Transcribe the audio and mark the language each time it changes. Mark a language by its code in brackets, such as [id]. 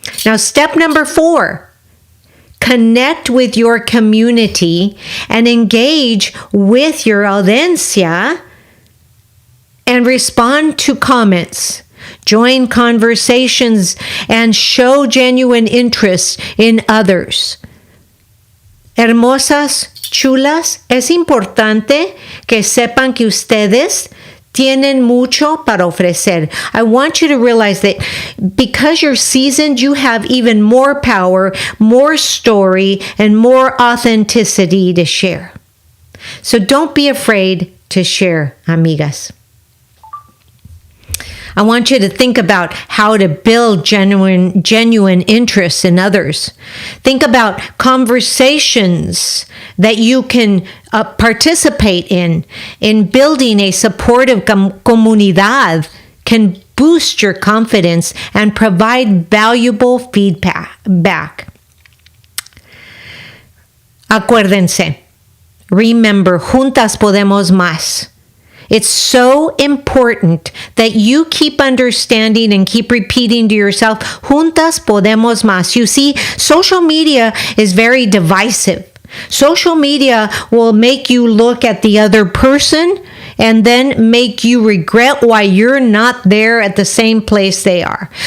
[en] Now, step number 4, connect with your community and engage with your audiencia and respond to comments. Join conversations and show genuine interest in others. [es] Hermosas, chulas, es importante que sepan que ustedes tienen mucho para ofrecer. [en] I want you to realize that because you're seasoned, you have even more power, more story, and more authenticity to share. So don't be afraid to share, amigas. I want you to think about how to build genuine interest in others. Think about conversations that you can participate in building a supportive comunidad can boost your confidence and provide valuable feedback. [es] Acuérdense, [en] remember, [es] juntas podemos más. [en] It's so important that you keep understanding and keep repeating to yourself, [es] juntas podemos más. [en] You see, social media is very divisive. Social media will make you look at the other person and then make you regret why you're not there at the same place they are.